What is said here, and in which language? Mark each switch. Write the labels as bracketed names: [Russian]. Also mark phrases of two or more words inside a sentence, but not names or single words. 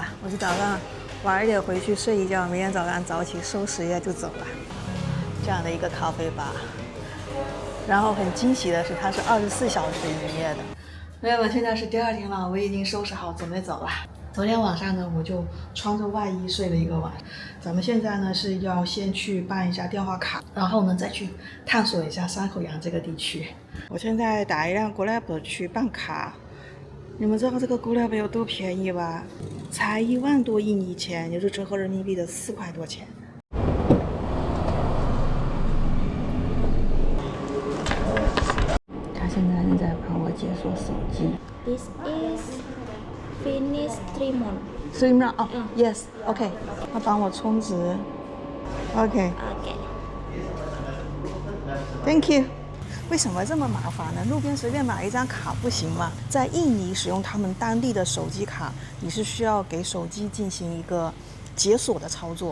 [Chinese] 我是早上晚一點回去睡一覺，明天早上早起收拾一下就走了。這樣的一個咖啡吧，然後很驚喜的是，它是24小時營業的。朋友們，現在是第2天了，我已經收拾好準備走了。昨天晚上呢，我就穿着外衣睡了一個晚。咱們現在呢是要先去辦一下電話卡，然後呢再去探索一下山口洋這個地區。我現在打一輛 Grab 去辦卡。你們知道這個 Grab 有多便宜吧？才1萬多印尼錢，也就是折合人民幣的4塊多錢。他現在正在幫我解鎖手機。 [English] This is finish 3 months. 3 months 哦，yes， [Chinese] OK， 他幫我充值 ，OK， [English] Thank you。 [Chinese] 為什麼這麼麻煩呢？路邊隨便買一張卡不行嗎？在印尼使用他們當地的手機卡，你是需要給手機進行一個解鎖的操作。